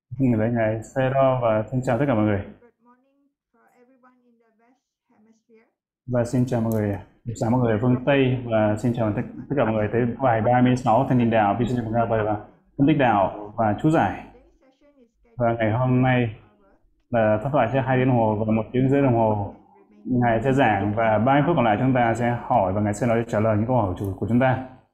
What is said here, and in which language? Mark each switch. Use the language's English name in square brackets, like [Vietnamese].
[Vietnamese] Mình là ngài Sarah và xin chào tất cả mọi người. [English] Good morning for everyone in the West Hemisphere. [Vietnamese] Và xin chào mọi người, chào mọi người ở phương Tây và xin chào tất cả mọi người tới bài 36 Thanh Đình Đạo, Vision of Gabay và Phân tích Đạo và Chú Giải. Và ngày hôm nay là phát thoại sẽ 2 tiếng đồng hồ và 1 tiếng rưỡi đồng hồ. Ngài sẽ giảng và 30 phút còn lại chúng ta sẽ hỏi và Ngài sẽ nói trả lời những câu hỏi của chúng ta.